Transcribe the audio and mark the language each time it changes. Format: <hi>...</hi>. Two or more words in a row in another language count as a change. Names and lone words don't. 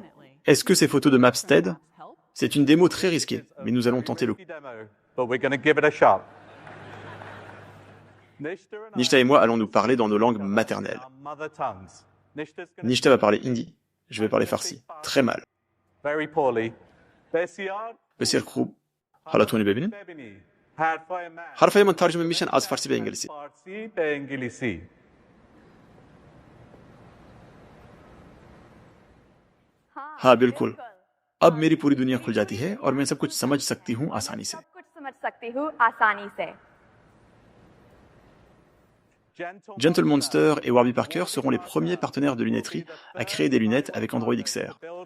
<fr>Est-ce que ces photos de Maps t'aident? C'est une démo très risquée, mais nous allons tenter le coup. Nishta et moi allons nous parler dans nos langues maternelles. Nishta va parler hindi, je vais parler farsi. Très mal.</fr> <fa>بسیار خوب. حالا تونی ببینین؟ حرفای من ترجمه میشن از فارسی به انگلیسی.</fa> <hi>हाँ बिल्कुल. अब मेरी पूरी दुनिया खुल जाती है और मैं सब कुछ समझ सकती हूँ आसानी से.</hi> <fr>Gentle Monster et Warby Parker seront les premiers partenaires de lunetterie à créer des lunettes avec Android XR.</fr>